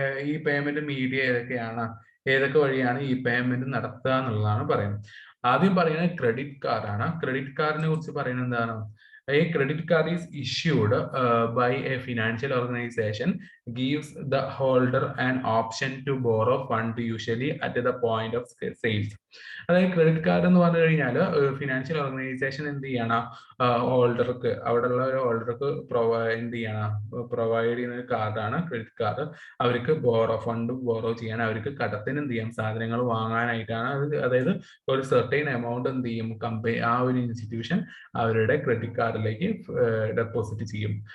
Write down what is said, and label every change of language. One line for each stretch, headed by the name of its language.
Malayalam: ഈ payment media ഏതൊക്കെ വഴിയാണ് ഈ പേയ്മെന്റ് നടത്തുക എന്നുള്ളതാണ് പറയുന്നത്. ആദ്യം പറയുന്നത് ക്രെഡിറ്റ് കാർഡ് ആണ്. ക്രെഡിറ്റ് കാർഡിനെ കുറിച്ച് പറയുന്നത് എന്താണ്,
English: a credit card is issued by a financial organization gives the holder an option to borrow fund usually at the point of sales.
Malayalam: അതായത് ക്രെഡിറ്റ് കാർഡ് എന്ന് പറഞ്ഞു കഴിഞ്ഞാൽ ഫിനാൻഷ്യൽ ഓർഗനൈസേഷൻ എന്ത് ചെയ്യണം, ഹോൾഡർക്ക്, അവിടെയുള്ള ഒരു ഹോൾഡർക്ക് എന്ത് ചെയ്യണം, പ്രൊവൈഡ് ചെയ്യുന്ന ഒരു കാർഡാണ് ക്രെഡിറ്റ് കാർഡ്. അവർക്ക് ഫണ്ട് ബോറോ ചെയ്യാൻ, അവർക്ക് കടത്തിന് എന്ത് ചെയ്യാം, സാധനങ്ങൾ വാങ്ങാനായിട്ടാണ്. അതായത് ഒരു സെർട്ടൈൻ എമൗണ്ട് എന്ത് ചെയ്യും, ആ ഒരു ഇൻസ്റ്റിറ്റ്യൂഷൻ അവരുടെ ക്രെഡിറ്റ് കാർഡിലേക്ക് ഡെപ്പോസിറ്റ് ചെയ്യും.